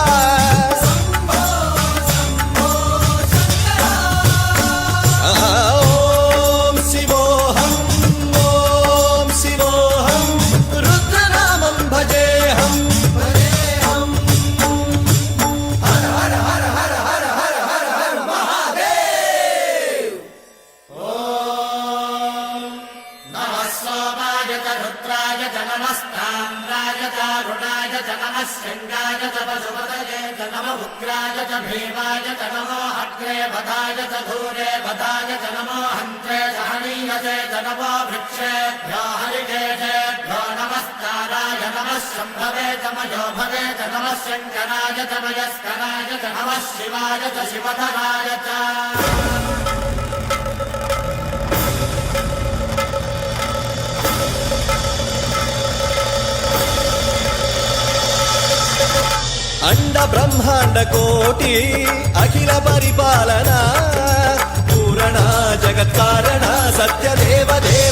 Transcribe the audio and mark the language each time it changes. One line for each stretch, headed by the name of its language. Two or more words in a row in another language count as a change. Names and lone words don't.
Sanskrit: ఓం శివోహం ఓం శివోహం రుద్రనామం భజేహం భజేహం. హర హర హర హర హర హర హర హర మహాదేవ్. नमः सोमाय च रुद्राय च नमस्ताम्राय च रुणाय च नमः शृङ्गाय च पशुपतये च नमः उग्राय च भीमाय च नमो अग्रे वधाय च धूरे वधाय च नमो हन्त्रे च हनीयसे च नमो वृक्षेभ्यो हरिकेशेभ्यो नमस्काराय नमः शम्भवे च मयोभवे च नमः शङ्कराय च मयस्कराय च नमः शिवाय च शिवधराय च. అండ బ్రహ్మాండ కోటి అఖిల పరిపాలన పూరణ జగత్కారణ సత్యదేవ దేవ